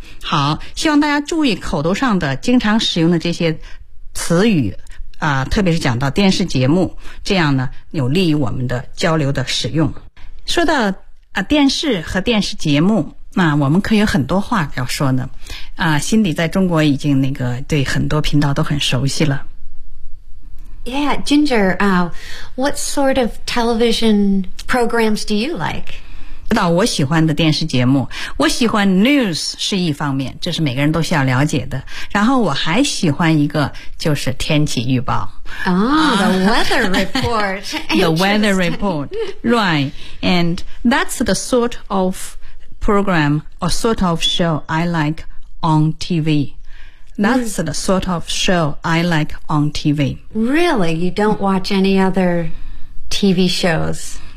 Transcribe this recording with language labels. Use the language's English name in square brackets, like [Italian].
[Chinese] 好，希望大家注意口头上的经常使用的这些词语啊，特别是讲到电视节目，这样呢有利于我们的交流的使用。说到电视和电视节目。那我们可有很多话要说呢。啊，心里在中国已经那个对很多频道都很熟悉了。 [English] Yeah, Ginger, what sort of television programs do you like? [Chinese] 知道我喜欢的电视节目，我喜欢 news 是一方面，这是每个人都需要了解的。然后我还喜欢一个就是天气预报。 [English] The weather report. The weather report, right. And that's the sort of program or sort of show I like on TV. That's the sort of show I like on TV. Really? You don't watch any other TV shows?